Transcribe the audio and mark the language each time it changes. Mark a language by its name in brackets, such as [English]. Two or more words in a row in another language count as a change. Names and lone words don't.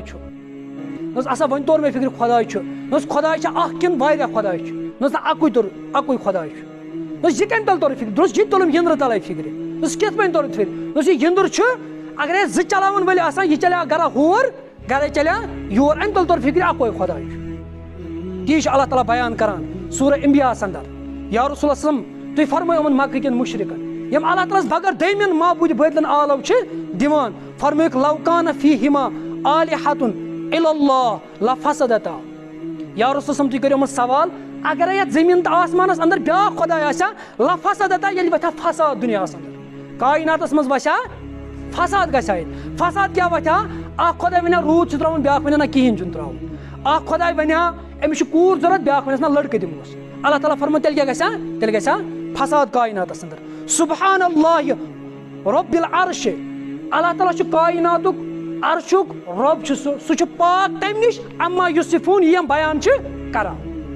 [Kashmiri] چھُ دوٚپُس ہسا وۄنۍ توٚر مےٚ فِکرِ خدا چھُ دوٚپُس خدا چھا اکھ کِنہٕ واریاہ خدا چھُ دوٚپُس نہ اکُے توٚر اکُے خدا چھُ دوٚپُس یہِ کمہِ تل توٚر فِکرِ دوٚپُس یہِ تہِ توٚرُم ہِنٛدرٕ تلے فِکرِ دوٚپُس کِتھ پٲٹھۍ توٚر فِکرِ دوٚپُس یہِ ہِنٛدُر چھُ اگرے زٕ چلاون وٲلۍ آسان یہِ چلیا گرا ہور گرے چلیا یور امہِ تل توٚر فِکرِ اکوے خدا چھُ تی چھُ اللہ تعالیٰ بیان کران سورہ انبیاہس اندر [Arabic] یا رسول اللہ صلی اللہ علیہ وسلم [Kashmiri] تُہۍ فرمٲیِو یِمن مکہ کٮ۪ن مُشرِکن یِم اللہ تعالیٰ ہس بغٲر دویمٮ۪ن معبوٗدِ بٲطلن آلو چھِ دِوان فرمٲیُکھ [Arabic] لو کانہ فیہما آلہۃ الا اللہ لفسدتا یا رسول صلی اللہ علیہ وسلم [Kashmiri] تُہۍ کٔرِو یِمن سوال اگرے یتھ زٔمیٖن تہٕ آسمانس اندر بیاکھ خدا آسیا لفسدتا ییٚلہِ وتھِ ہا فساد دُنیاہس اندر کایناتس منٛز وسہِ ہا فساد گژھِ ہا ییٚتہِ فساد کیٛاہ وتھِ ہا اکھ خۄداے ونہِ ہا روٗد چھُ تراوُن بیاکھ ونہِ ہا نہ کِہیٖنۍ چھُنہٕ تراوُن اکھ خۄداے ونہِ ہا أمِس چھُ کوٗر ضوٚرتھ بیاکھ ونٮ۪س نہ لڑکہٕ دِموس اللہ تعالیٰ فرمٲے تیٚلہِ کیٛاہ گژھِ ہا تیٚلہِ گژھِ ہا فساد کایناتس اندر [Arabic] سبحان اللہ رب العرش [Kashmiri] اللہ تعالیٰ چھُ کایناتُک عرشُک رۄب چھُ سُہ چھُ پاک تمہِ نِش [Arabic] اما یُصفوٗن [Kashmiri] یِم بیان چھِ کران